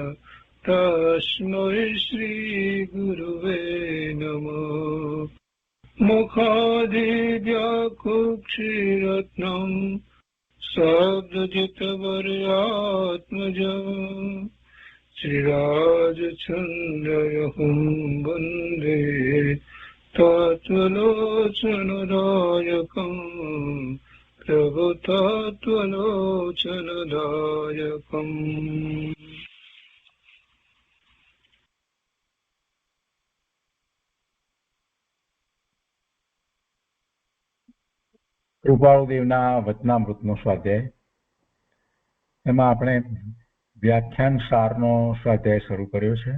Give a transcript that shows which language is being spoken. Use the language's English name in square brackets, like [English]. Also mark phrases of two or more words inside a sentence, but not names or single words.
[Sanskrit] तस्मै श्रीगुरुवे नमः मुखादिव्याकुक्षिरत्नं शब्दजितवर्यात्मजम् श्रीराजचन्द्रयहुं वन्दे तत्त्वलोचनदायकम् प्रभुतत्त्वलोचनदायकम् [Gujarati] કૃપાળુદેવના વચનામૃતનો સ્વાધ્યાય. એમાં આપણે વ્યાખ્યાન સારનો સ્વાધ્યાય શરૂ કર્યો છે.